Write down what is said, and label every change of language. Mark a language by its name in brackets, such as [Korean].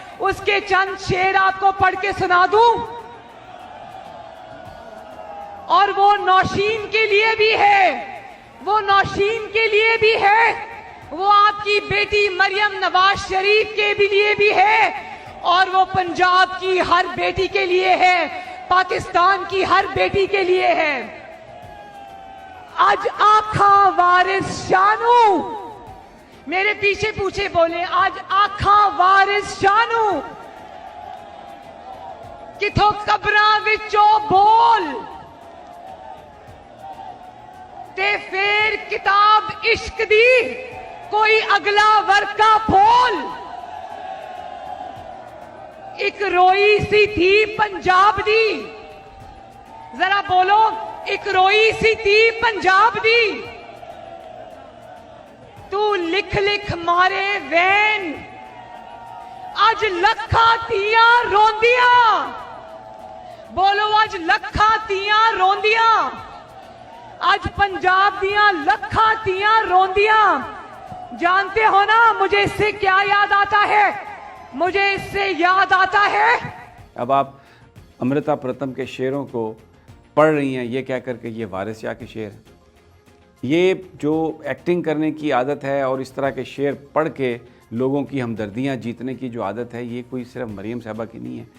[Urdu] اس کے چند شعر آپ کو پڑھ کے سنا دوں, اور وہ نوشین کے لیے بھی ہے, وہ نوشین کے لیے بھی ہے, وہ آپ کی بیٹی مریم نواز شریف کے بھی لیے بھی ہے, اور وہ پنجاب کی ہر بیٹی کے لیے ہے, پاکستان کی ہر بیٹی کے لیے ہے. [Punjabi] آج آکھاں وارث شانو, میرے پیچھے پوچھے بولے, آج آکھاں وارث شانو کتھوں قبراں وچوں بول, تے پھر کتاب عشق دی کوئی اگلا ورقہ پھول. ایک روئی سی تھی پنجاب دی, [Urdu] ذرا بولو, [Punjabi] ایک روئی سی تھی پنجاب دی, تو لکھ لکھ مارے وین اج لکھاں تیاں روندیاں. بولو اج لکھاں تیاں روندیاں, آج پنجاب دیاں لکھاں تیاں روندیاں. [Urdu] جانتے ہو نا مجھے اس سے کیا یاد آتا ہے؟ مجھے اس سے یاد آتا ہے. اب آپ امرتا پرتم کے شعروں کو پڑھ رہی ہیں یہ کہہ کر کے یہ وارث شاہ کے شعر ہیں. یہ جو ایکٹنگ کرنے کی عادت ہے اور اس طرح کے شعر پڑھ کے لوگوں کی ہمدردیاں جیتنے کی جو عادت ہے, یہ کوئی صرف مریم صاحبہ کی نہیں ہے.